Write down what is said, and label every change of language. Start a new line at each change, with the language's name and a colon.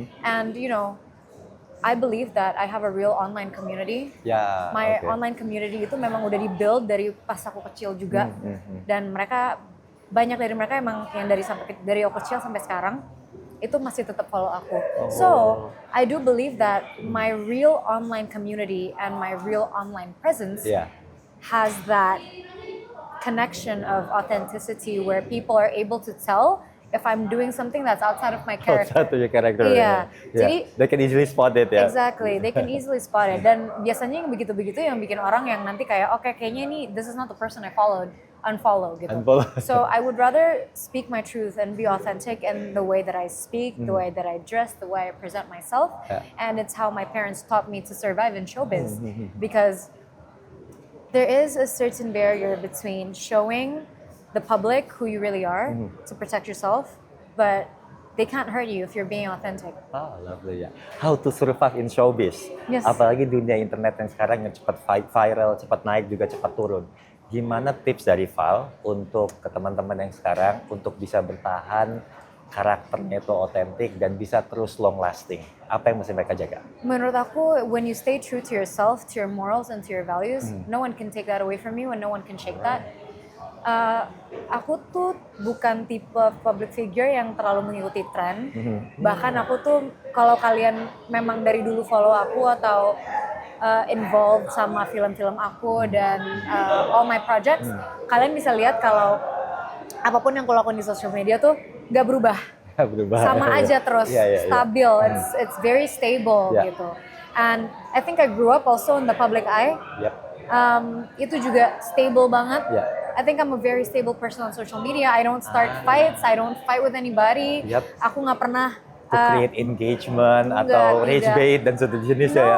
English: And you know, I believe that I have a real online community. My online community
Indonesian: itu memang udah di-build dari pas aku kecil juga. Dan banyak dari mereka emang yang dari aku kecil sampai sekarang itu masih tetap follow aku.
English: So, I do believe that my real online community and my real online presence has that connection of authenticity where people are able to tell if I'm doing something that's outside of my character. Outside of your character. Jadi they can easily spot it ya. Exactly, they can easily spot it.
Indonesian: Dan biasanya yang begitu-begitu yang bikin orang yang nanti kayak kayaknya ini
English: this is not the person I followed,
Indonesian: unfollow gitu.
English: So I would rather speak my truth and be authentic in the way that I speak, the way that I dress, the way I present myself. And it's how my parents taught me to survive in showbiz. Because there is a certain barrier between showing the public who you really are to protect yourself, but they can't hurt you if you're being authentic. Lovely ya. How to survive in showbiz.
Indonesian: Apalagi dunia internet yang sekarang yang cepat viral, cepat naik juga cepat turun. Gimana tips dari Val untuk ke teman-teman yang sekarang untuk bisa bertahan karakternya itu otentik dan bisa terus long lasting? Apa yang mesti mereka jaga? Menurut aku,
English: when you stay true to yourself, to your morals and to your values, no one can take that away from you and no one can shake that.
Indonesian: Aku tuh bukan tipe public figure yang terlalu mengikuti tren. Bahkan aku tuh, kalau kalian memang dari dulu follow aku atau involved sama film-film aku dan
English: all my projects,
Indonesian: kalian bisa lihat kalau apapun yang aku lakukan di social media tuh gak berubah. Sama aja terus, stabil.
English: It's very stable
Indonesian: gitu.
English: And I think I grew up also in the public eye.
Indonesian: Itu juga stable banget.
English: I think I'm a very stable person on social media. I don't start fights. I don't fight with anybody.
Indonesian: Aku nggak pernah
English: to create engagement
Indonesian: atau
English: rage bait
Indonesian: dan sejenisnya ya.